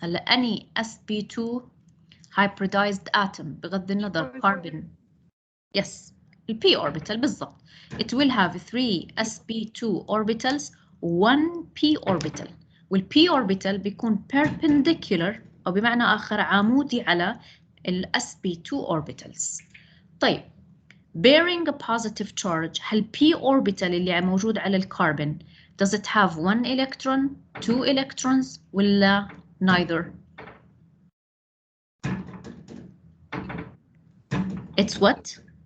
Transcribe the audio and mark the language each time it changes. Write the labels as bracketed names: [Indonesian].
[English] هلا any sp2 hybridized atom [Arabic] بغض النظر [English] carbon. Yes, the p orbital بالضبط. It will have 3 sp2 orbitals, 1 p orbital. وال p orbital بيكون perpendicular [Arabic] أو بمعنى آخر عمودي على ال sp2 orbitals. [English] طيب bearing a positive charge هل p orbital [Arabic] اللي موجود على الكربون [English] does it have 1 electron 2 electrons ولا neither؟ It's what؟